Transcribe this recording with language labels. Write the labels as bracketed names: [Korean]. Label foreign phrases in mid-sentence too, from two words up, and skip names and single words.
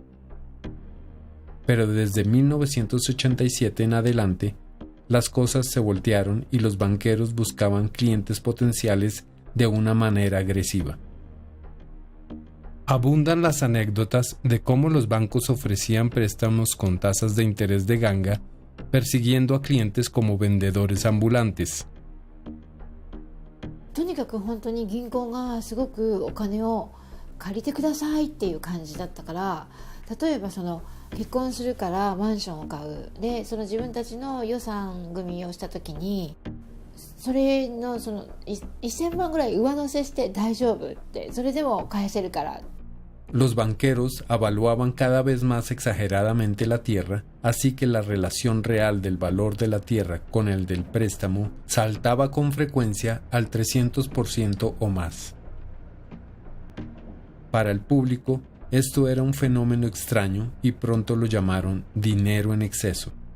[Spanish] Pero desde 1987 en adelante, las cosas se voltearon y los banqueros buscaban clientes potenciales de una manera agresiva. Abundan las anécdotas de cómo los bancos ofrecían préstamos con tasas de interés de ganga, persiguiendo a clientes como vendedores ambulantes. [Japanese] とにかく本当に銀行がすごくお金を借りてくださいっていう感じだったから、例えばその結婚するからマンションを買うで、その自分たちの予算組みをした時にそれのその1000万ぐらい上乗せして大丈夫って、それでも返せるから。 [Spanish] Los banqueros avaluaban cada vez más exageradamente la tierra, así que la relación real del valor de la tierra con el del préstamo saltaba con frecuencia al 300% o más. Para el público, esto era un fenómeno extraño y pronto lo llamaron dinero en exceso.